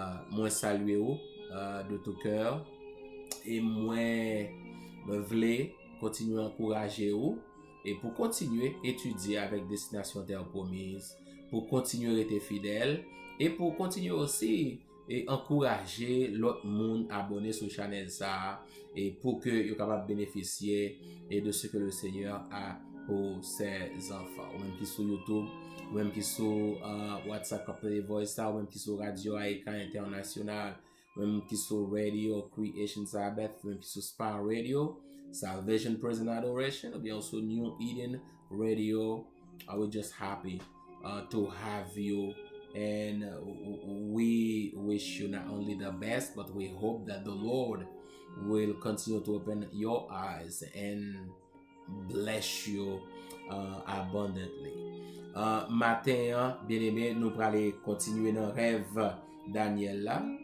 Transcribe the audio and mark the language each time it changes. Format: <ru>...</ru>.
<fr>Moi salue de tout cœur et moi voulais continuer à encourager vous et pour continuer à étudier avec Destination Terre Promise, pour continuer à être fidèle et pour continuer aussi et encourager l'autre monde à abonner sur la chaîne ça et pour que vous capable bénéficier et de ce que le Seigneur a pour ses enfants, ou même qui sur YouTube, ou même qui sur WhatsApp Couple Voice, ou même qui sur Radio Aïka International, ou même qui sur Radio Creation Sabbath, ou même qui sur Spa Radio, Salvation Present Adoration, ou bien also New Eden Radio.</fr> <en>I was just happy to have you, and we wish you not only the best, but we hope that the Lord will continue to open your eyes and bless you abundantly.</en> <fr>Matin, bien aimé, nous allons continuer dans le rêve Daniel là.</fr>